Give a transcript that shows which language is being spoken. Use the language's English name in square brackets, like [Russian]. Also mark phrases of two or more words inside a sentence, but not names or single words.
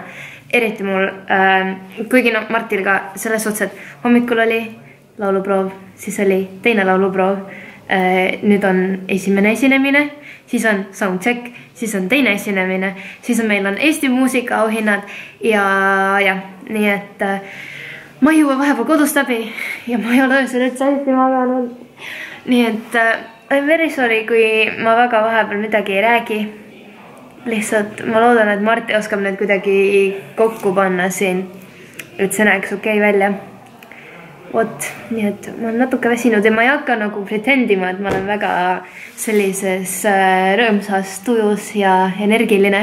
[Estonian] Eriti mul, kuigi Martil ka selles otsas, et hommikul oli lauluproov, siis oli teine lauluproov, nüüd on esimene esinemine, siis on soundcheck, siis on teine esinemine, siis on meil on Eesti muusika auhinnad ja nii et ma ei jõua vahepeal kodust läbi ja ma ei ole öösel üldse hästi maganud. Nii et [English] I'm very sorry, [Estonian] kui ma väga vahepeal midagi ei räägi. Lihtsalt ma loodan, et Marti oskab need kuidagi kokku panna siin, et see näeks okei välja. Vot, nii et ma olen natuke väsinud ja ma ei hakka nagu pretendima, et ma olen väga sellises rõõmsas tujus ja energiline.